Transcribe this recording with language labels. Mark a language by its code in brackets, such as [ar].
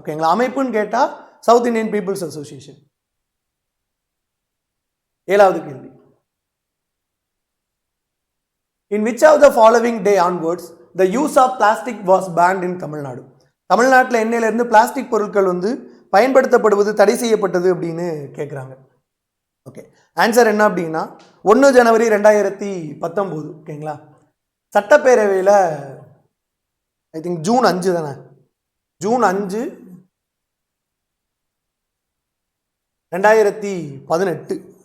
[ta] ஓகேங்களா, அமைப்புன்னு கேட்டால் south Indian peoples association. [en] 7வது கேள்வி, in which of the following day onwards the use of plastic was banned in Tamil Nadu? [ta] தமிழ்நாட்டில் என்னையிலிருந்து plastic பொருட்கள் வந்து பயன்படுத்தப்படுவது தடை செய்யப்பட்டது அப்படின்னு கேட்குறாங்க. ஓகே, ஆன்சர் என்ன அப்படின்னா 1 ஜனவரி 2019. ஓகேங்களா, சட்டப்பேரவையில் [en] I think [ta] ஜூன் 5 தானே, ஜூன் 5 2018.